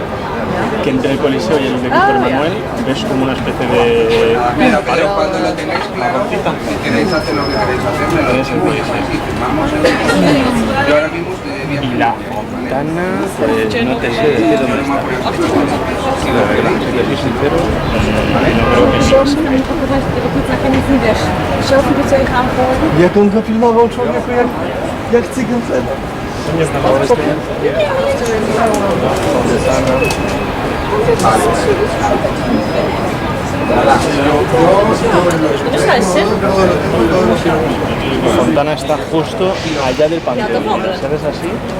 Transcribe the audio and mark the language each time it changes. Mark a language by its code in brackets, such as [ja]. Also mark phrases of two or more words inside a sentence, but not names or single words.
[es] Que entre el Coliseo y el de Víctor Manuel ves como una especie de pared, Cuando lo tengáis claro, marroncita. si queréis hacer lo que queréis hacer, me lo Es el Coliseo. firmamos. Yo ahora mismo estoy bien. Y la fontana, pues no te sé decir dónde está. La verdad, si te soy sincero, no creo que sí. [pl] Jak on go pilnował człowieku, jak cygan ten. [es] La fontana está justo allá del Panteón, ¿sabes así?